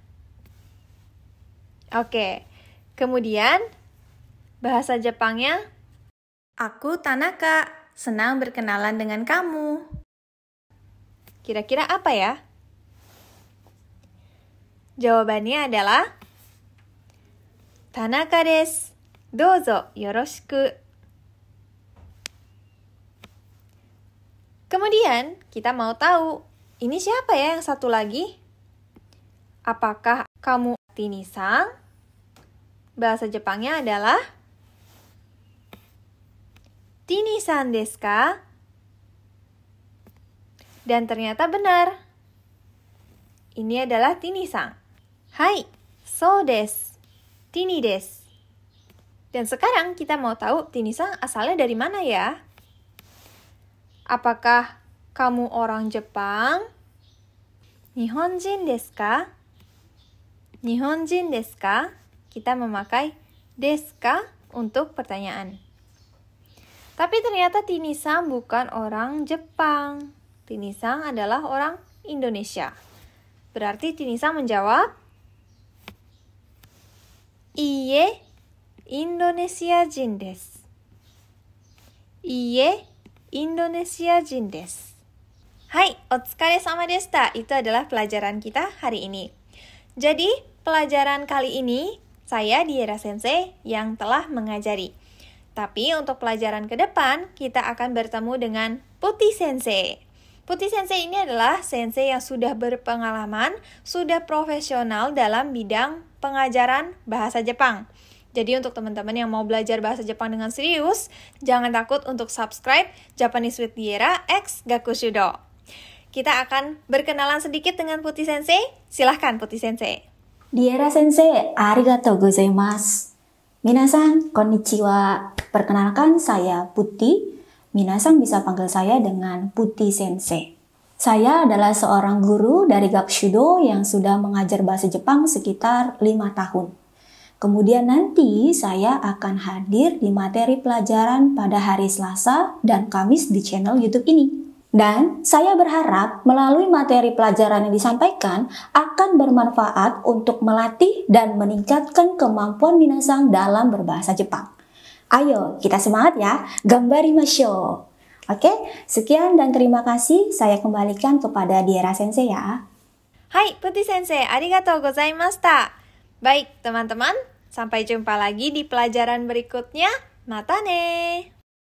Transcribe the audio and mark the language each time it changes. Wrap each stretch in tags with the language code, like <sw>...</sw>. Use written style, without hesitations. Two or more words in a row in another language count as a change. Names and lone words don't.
<id>Oke, kemudian bahasa Jepangnya, aku Tanaka, senang berkenalan dengan kamu. Kira-kira apa ya? Jawabannya adalah</id> <ja>タナカです. どうぞよろしく.</ja> <id>Kemudian kita mau tahu, ini siapa ya yang satu lagi? Apakah kamu Tini-san? Bahasa Jepangnya adalah</id> <ja>ティニさんですか?</ja> <id>Dan ternyata benar. Ini adalah Tini-san.</id> <ja>はい、そうです. ティニです.</ja> <id>Dan sekarang kita mau tahu Tini-san asalnya dari mana ya? Apakah kamu orang Jepang?</id> <ja>日本人ですか? 日本人ですか?</ja> <id>Kita memakai</id> <ja>ですか</ja> <id>untuk pertanyaan. Tapi ternyata Tini-san bukan orang Jepang. Tini-san adalah orang Indonesia. Berarti Tini-san menjawab,</id> <ja>いいえ、インドネシア人です. いいえ、インドネシア人です. はい、お疲れ様でした.</ja> <id>Itu adalah pelajaran kita hari ini. Jadi, pelajaran kali ini saya Diera Sensei yang telah mengajari. Tapi untuk pelajaran ke depan, kita akan bertemu dengan Putih Sensei. Putih Sensei ini adalah sensei yang sudah berpengalaman, sudah profesional dalam bidang pengajaran bahasa Jepang. Jadi untuk teman-teman yang mau belajar bahasa Jepang dengan serius, jangan takut untuk subscribe Japanese with Diera X Gakushudo. Kita akan berkenalan sedikit dengan Putih Sensei. Silahkan Putih Sensei.</id> <ja>ディエラ先生、ありがとうございます. みなさん、こんにちは.</ja> <id>Perkenalkan, saya Putih. Minasan bisa panggil saya dengan Putih Sensei. Saya adalah seorang guru dari Gakushudo yang sudah mengajar bahasa Jepang sekitar 5 tahun. Kemudian nanti saya akan hadir di materi pelajaran pada hari Selasa dan Kamis di channel YouTube ini. Dan saya berharap melalui materi pelajaran yang disampaikan akan bermanfaat untuk melatih dan meningkatkan kemampuan minasan dalam berbahasa Jepang. Ayo, kita semangat ya, gambarimashou. Oke, sekian dan terima kasih. Saya kembalikan kepada Diera Sensei ya.</id> <ja>はい、プティ先生、ありがとうございました.</ja> <id>Baik, teman-teman, sampai jumpa lagi di pelajaran berikutnya.</id> <ja>またね!</ja>